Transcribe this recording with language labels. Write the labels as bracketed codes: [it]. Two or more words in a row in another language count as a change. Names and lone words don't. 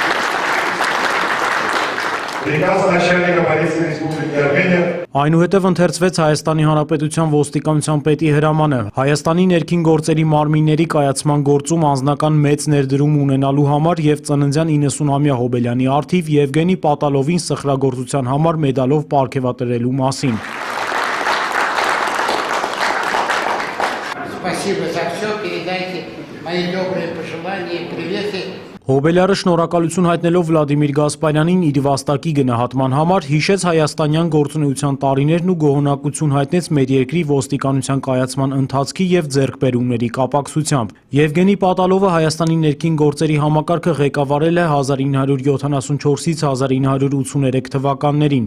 [hy] Այնուհետև ընթերցվեց Հայաստանի Հանրապետության ոստիկանության պետի հրամանը Հայաստանի ներքին գործերի մարմինների կայացման գործում անձնական մեծ ներդրում ունենալու համար և ծննդյան 90-ամյա Հոբելյանի առթիվ Եվգենի Պատալովին սխրագործության համար մեդալով պարգևատրելու մասին։ [ru] Спасибо за все, передайте мои добрые пожелания и приветы [hy] Հոբելյարը շնորհակալություն հայտնելով Վլադիմիր Գասպարյանին իր վաստակի գնահատման համար հիշեց հայաստանյան գործունեության տարիներն ու գոհունակություն հայտնեց մեր երկրի ոստիկանության կայացման ընթացքի եւ ձեռքբերումների կապակցությամբ։ Եվգենի Պատալովը Հայաստանի ներքին գործերի համակարգը ղեկավարել է 1974-ից 1983 թվականներին։